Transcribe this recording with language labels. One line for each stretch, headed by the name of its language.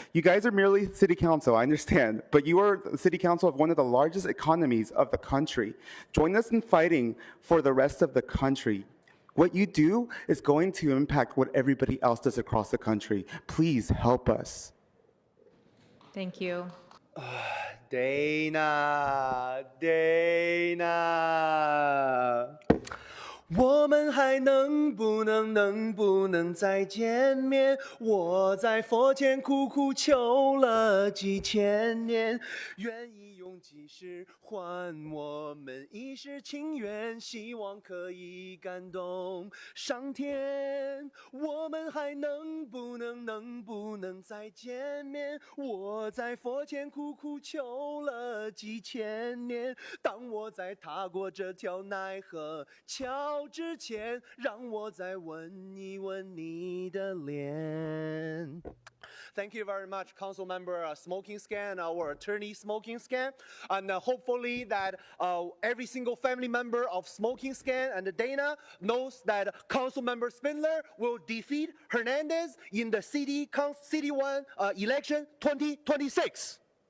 English: You guys are merely city council, I understand, but you are the city council of one of the largest economies of the country. Join us in fighting for the rest of the country. What you do is going to impact what everybody else does across the country. Please help us. Thank you.
Chinese: Dana, 我们还能不能再见面？我在佛前苦苦求了几千年，愿意用几世换我们一世情缘，希望可以感动上天。我们还能不能再见面？我在佛前苦苦求了几千年，当我在踏过这条奈何桥之前，让我再吻一吻你的脸。
English: Thank you very much, Council Member Smoking Scan, our attorney Smoking Scan, and hopefully that every single family member of Smoking Scan and Dana knows that Council Member Spindler will defeat Hernandez in the City 1 election 2026.